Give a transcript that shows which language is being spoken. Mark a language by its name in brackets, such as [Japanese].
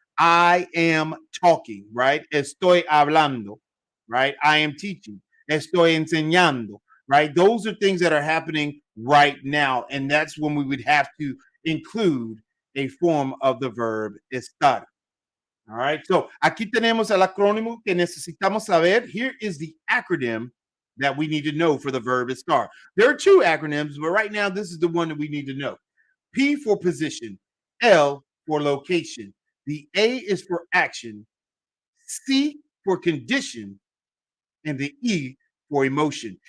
[English] I am talking, right? [Spanish] Estoy hablando, [English] right? I am teaching. [Spanish] Estoy enseñando, right? [English] Those are things that are happening right now. And that's when we would have to include a form of the verb estar. All right. [Spanish] So aquí tenemos el acrónimo que necesitamos saber. [English] Here is the acronym that we need to know for the verb estar. There are two acronyms, but right now this is the one that we need to know. P for position, L for location. The A is for action, C for condition, and the E for emotion.